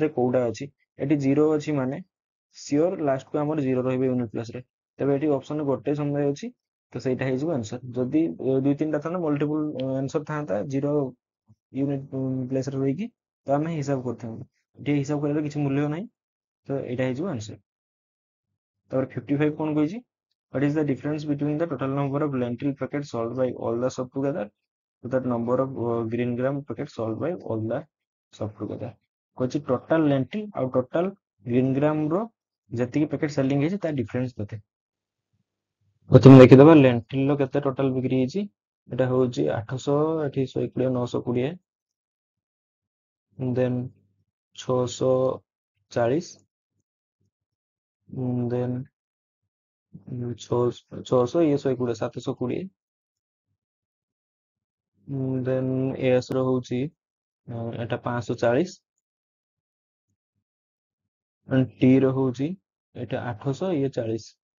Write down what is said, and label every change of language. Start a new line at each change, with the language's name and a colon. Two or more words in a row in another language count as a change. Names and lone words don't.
Odia: ରେ କୋଉଟା ଅଛି ଏଠି 0 ଅଛି ମାନେ
English: sure last
Odia: କୁ ଆମର 0 ରହିବ
English: unit place
Odia: ରେ ତେବେ ଏଠି ଅପସନ ଗୋଟେ ସମୟ ଅଛି ତ ସେଇଟା ହେଇଯିବ ଆନ୍ସର ଯଦି 2-3ଟା ଥାନ୍ତା
English: multiple answer
Odia: ଥାନ୍ତା 0
English: unit place
Odia: ରେ ରହିକି ତ ଆମେ ହିସାବ କରିଥାନ୍ତୁ ଏଠି ହିସାବ କରିବାର କିଛି ମୂଲ୍ୟ ନାହିଁ ତ ଏଇଟା ହେଇଯିବ ଆନ୍ସର ତାପରେ 55 କଣ କହିଛି
English: what is the difference between the total number of lentil packets sold by all the shop together to that number of green gram packets sold by all the shop together
Odia: କହିଛି
English: total lentil
Odia: ଆଉ
English: total green gram
Odia: ର ଯେତିକି
English: packet selling
Odia: ହେଇଛି ତା ଡିଫରେନ୍ସ କେତେ ପ୍ରଥମେ ଦେଖିଦବା ଲେଣ୍ଟିଲ ର କେତେ ଟୋଟାଲ ବିକ୍ରି ହେଇଛି ଏଟା ହଉଛି 800 ଏଠି 120 920 ଦେନ୍ 640 ଦେନ୍ 600 ଇଏ 120 720 ଦେନ୍ ଏସ୍ ର ହଉଛି ଏଟା 540 ଟି ର ହଉଛି ଏଟା 800 ଇଏ 40